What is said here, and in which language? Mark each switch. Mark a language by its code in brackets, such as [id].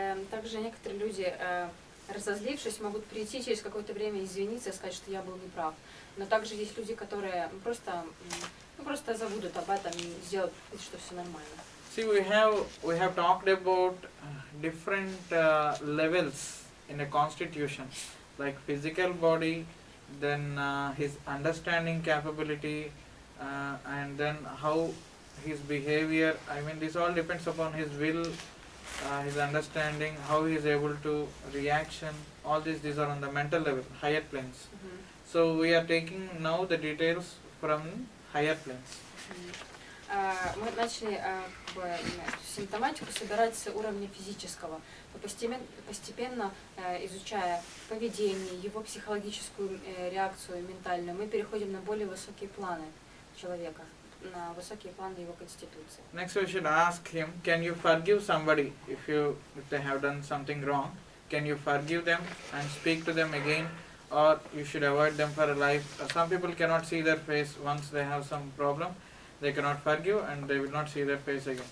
[ru] Также некоторые люди, разозлившись, могут прийти через какое-то время извиниться и сказать, что я был неправ. Но также есть люди, которые просто забудут об этом и сделают вид, что все нормально. [en] See, we have talked about different levels in a constitution, like physical body, then his understanding capability, and then how his behavior. I mean, this all depends upon his will, his understanding, how he is able to reaction. All these are on the mental level, higher planes. So we are taking now the details from higher planes. [ru] Мы начали симптоматику собирать с уровня физического, постепенно изучая поведение, его психологическую реакцию ментальную, мы переходим на более высокие планы человека, на высокие планы его конституции. [en] Next we should ask him, can you forgive somebody if they have done something wrong? Can you forgive them and speak to them again, or you should avoid them for a life? Some people cannot see their face once they have some problem. They cannot forgive and they will not see their face again.